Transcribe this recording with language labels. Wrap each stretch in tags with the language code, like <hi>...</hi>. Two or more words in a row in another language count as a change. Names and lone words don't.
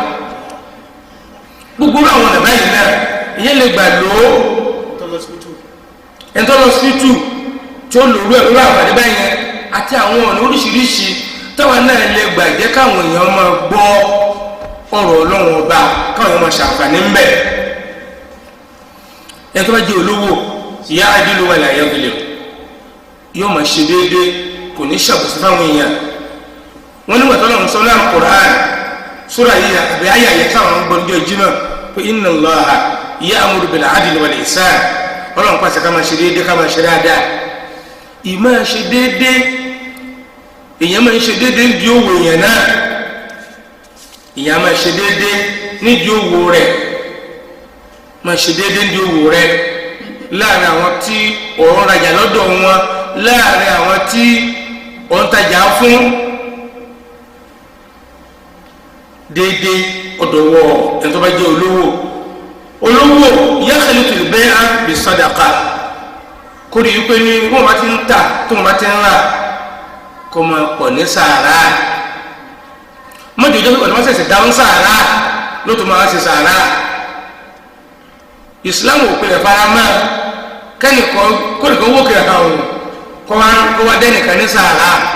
<yo>gbogbo àwọn ọ̀nà báyìí náà ìyẹn lè gbà lò ó ẹ̀ńtọ́lọ́sítù tí ó lò ó ẹ̀rọ àbàdé báyẹn àti àwọn ọ̀nà oríṣiríṣi táwọn náà lè gbà jẹ́ káwọn èèyàn máa gbọ́ ọ̀rọ̀ ọlọ́run ọba káwọn èèyàn máa ṣàǹfààní ń bẹ̀. ẹni tó bá jẹ́ olówó ìyá adílù wà láyé ọ̀gbìnlẹ̀ yóò máa ṣe déédéé kò ní ṣàbùsí fáwọn èèyàn. wọ́n nígbà tó lọ́run sọ náà Qur'an sura yìí àbí àyà yẹ káwọn ń gbọ́ ní ọjọ́ Jímọ̀ pé</yo> <ar>إن الله يأمر بالعدل والإحسان</ar> <yo>ọlọ́run pàṣẹ ká máa ṣe déédéé ká máa ṣe dáadáa. ìmáa ṣe déédéé èèyàn máa ń ṣe déédéé nídìí òwò èèyàn náà, èèyàn máa ṣe déédéé nídìí òwò rẹ̀, máa ṣe déédéé nídìí òwò rẹ̀ láàrin àwọn tí òun rajà lọ́dọ̀ wọn, láàrin àwọn tí òun tajà fún. déédéé ọ̀dọ̀wọ̀ ẹni tó bá jẹ́ olówó</yo> <ar>يخلط البيع بالصدقة</ar> <yo>kó rí i pé ní wọ́n bá ti ń tà tó wọ́n bá ti ń rà kó máa pọ̀ ní sàárà. mọ́jọ́ ìjọba ìwọ̀n sẹ̀sẹ̀ dáhùn sàárà ló tó máa ṣe sàárà. ìsìláàmù ò pinnu farama kẹ́nìkan kónìkan wó kiri àwọn kó wá dẹ́nìkan ní sàárà.</yo>